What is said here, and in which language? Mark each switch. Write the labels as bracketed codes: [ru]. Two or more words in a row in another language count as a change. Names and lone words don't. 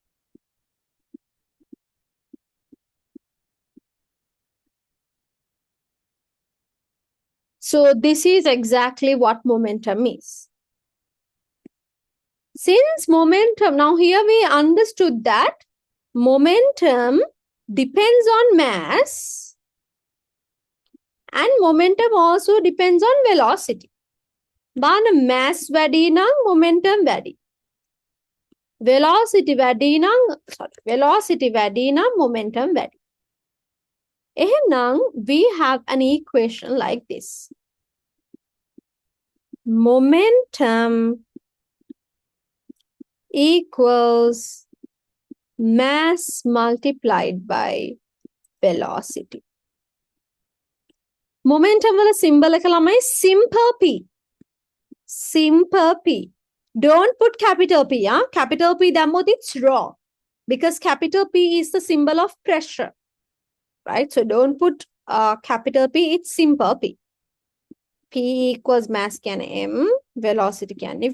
[en] So this is exactly what momentum is. Since momentum, now here we understood that momentum depends on mass and momentum also depends on velocity. But mass [si] වැඩි නම් momentum වැඩි. Velocity වැඩි නම් momentum වැඩි. එහෙනම් [en] we have an equation like this. Momentum equals mass multiplied by velocity. [si] Momentum වල symbol එක ළමයි [en] simple P. Simple P. Don't put capital P. Capital P දැම්මොත් it's wrong. Because capital P is the symbol of pressure. Right? So don't put capital P, it's simple P. P equals mass can M, velocity can V.